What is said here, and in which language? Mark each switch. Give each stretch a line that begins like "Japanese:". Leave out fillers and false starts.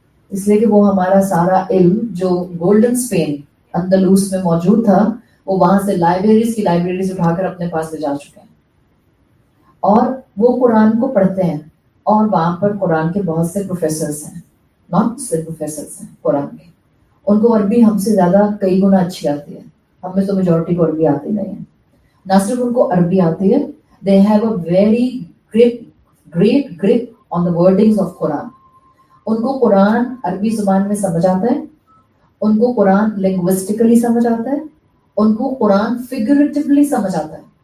Urdu: اس لیے کہ وہ ہمارا سارا علم جو گولڈن اسپین اندلوس میں موجود تھا وہ وہاں سے لائبریریز کی لائبریریز اٹھا کر اپنے پاس لے جا چکے ہیں اور وہ قرآن کو پڑھتے ہیں. اور وہاں پر قرآن کے بہت سے پروفیسرز ہیں, نان مسلم پروفیسرز ہیں قرآن کے. ان کو عربی ہم سے زیادہ کئی گنا اچھی آتی ہے. ہم میں تو میجورٹی کو عربی آتی نہیں ہے. نہ صرف ان کو عربی آتی ہے,
English: they have a very great grip on the wordings of Quran.
Urdu: ان کو قرآن عربی زبان میں سمجھ آتا ہے, ان کو قرآن لنگوسٹیکلی سمجھ آتا ہے, ان کو قرآن فگریٹیولی سمجھ آتا ہے.